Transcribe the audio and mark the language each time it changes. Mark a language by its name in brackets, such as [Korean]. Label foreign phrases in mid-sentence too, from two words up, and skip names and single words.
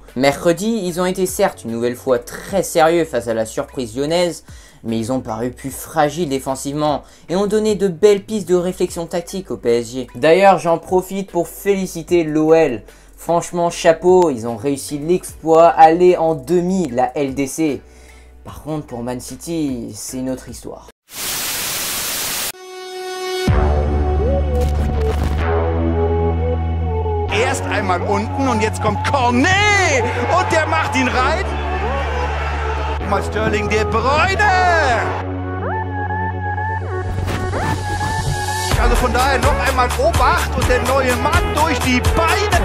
[French] Mercredi, ils ont été certes une nouvelle fois très sérieux face à la surprise lyonnaise, mais ils ont paru plus fragiles défensivement et ont donné de belles pistes de réflexion tactique au PSG. D'ailleurs, j'en profite pour féliciter l'OL. Franchement, chapeau, ils ont réussi l'exploit, aller en demi de la LDC. Par contre, pour Man City, c'est une autre histoire. [German] Erst einmal unten und jetzt kommt Cornet und der macht ihn rein. Mal Sterling, De Bruyne. Also von daher noch einmal Obacht und der neue Mann durch die Beine.